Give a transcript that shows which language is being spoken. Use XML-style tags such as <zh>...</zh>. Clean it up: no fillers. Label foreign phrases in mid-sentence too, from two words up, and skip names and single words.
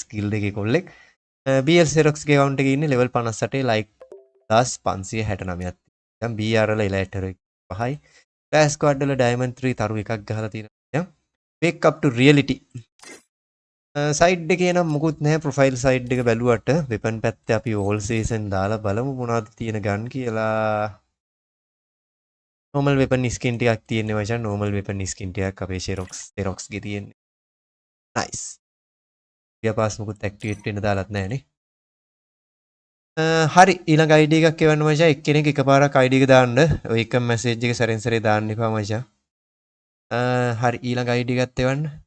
<si>guild එකේ කොල්ලෙක් BL Xerox ගේ account එකේ ඉන්නේ level 58 like 1569ක් දැන් BR වල elite එක 5යි Clash squad වල diamond 3 තරු එකක් ගහලා තියෙනවා දැන්</si> <en>wake up to reality</en> <si>සයිඩ් එකේ නම් මුකුත් නැහැ ප්‍රොෆයිල් සයිඩ් එක බැලුවට වෙපන් පැත්තේ අපි</si> <en>all season</en> <si>දාලා බලමු මොනවද තියෙන ගන් කියලා</si> <en>normal weapon skin</en> <si>ටිකක් තියෙන්නේ මචං</si> <en>normal weapon skin</en> <si>ටිකක් අපේ Xerox ගේ තියෙන්නේ nice ඊපස් මුකුත් ඇක්ටිවේට් වෙන්න දාලත් නැහැ නේ හරි ඊළඟ ID එකක් එවන්න මචං එක්කෙනෙක් එකපාරක් ID එක දාන්න ඔය එක මැසේජ් එක සැරෙන් සැරේ දාන්න එපා මචං හරි ඊළඟ ID එකත් එවන්න</si>